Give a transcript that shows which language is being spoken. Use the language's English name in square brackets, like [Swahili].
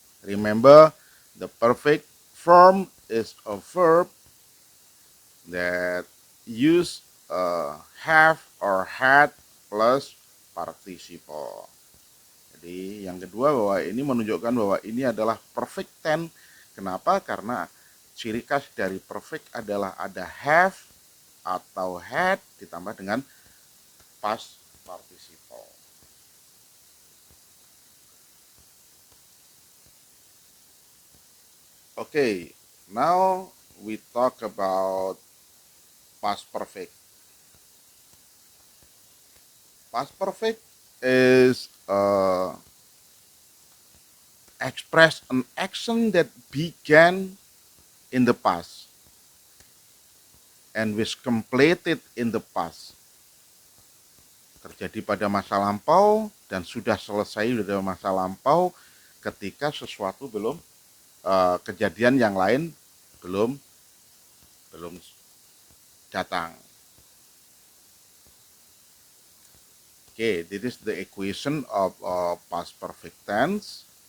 [English] Remember, the perfect form is a verb that use have or had plus participle. [Indonesian] Jadi yang kedua bahwa ini menunjukkan bahwa ini adalah perfect tense. Kenapa? Karena ciri khas dari perfect adalah ada have atau had ditambah dengan past participle. [English] Okay, now we talk about past perfect. Past perfect is express an action that began in the past and was completed in the past. [Indonesian] Terjadi pada masa lampau dan sudah selesai pada masa lampau ketika sesuatu belum kejadian yang lain belum datang. [English] Okay, this is the equation of past perfect tense.